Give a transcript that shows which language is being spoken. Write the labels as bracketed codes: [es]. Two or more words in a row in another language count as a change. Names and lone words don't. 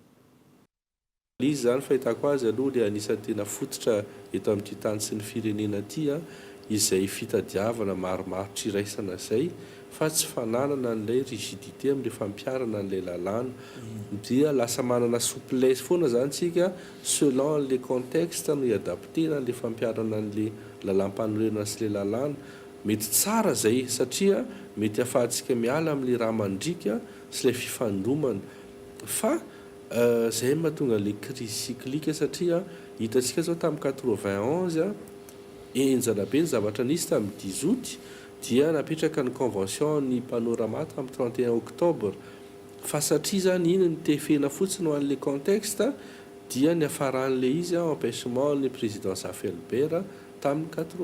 [mg] Izy zany fahitako azy aloha dia anisan'ny tena fototra eto amin'ity tany sy ny firenena ity izay fitadiavana maromaro tsiraisana izay fa tsy fananana an'ilay rigidité amin'ilay fampiarana an'ilay lalàna dia lasa manana souplesse foana zany tsika [fr] selon les contextes [mg] no iadaptena an'ilay fampiarana an'ilay lalam-panorenana sy ilay lalàna. Mety tsara zay satria mety ahafahantsika miala amin'ilay raha mandrika sy ilay fifandromana fa zay mahatonga le [fr] crise cyclique [mg] satria hitantsika zao tamin'ny 91 enjana be ny zavatra nisy tamin'ny 10 août dia napetraka ny convention ny panorama tamin'ny 31 octobre fa satria zany iny ny tefena fotsiny ho an'le contexte dia ny afaran'le izy empêchement ny président Safelbert tamin'ny